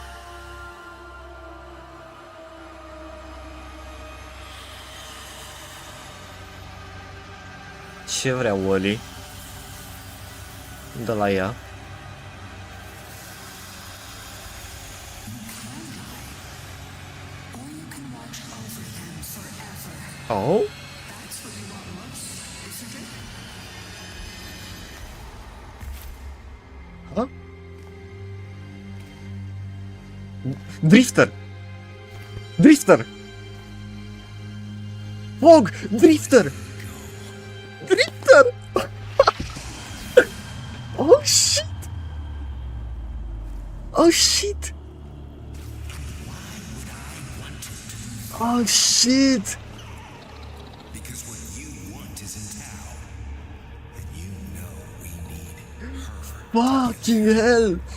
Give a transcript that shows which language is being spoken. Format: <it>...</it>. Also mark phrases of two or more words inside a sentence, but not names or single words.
<ro>Ce vrea Wally? De la ea. Oh? Huh?</ro> <en>Drifter! Drifter! Fog! Drifter! Drifter! Oh shit! Oh shit! Oh shit! Fucking hell!</en>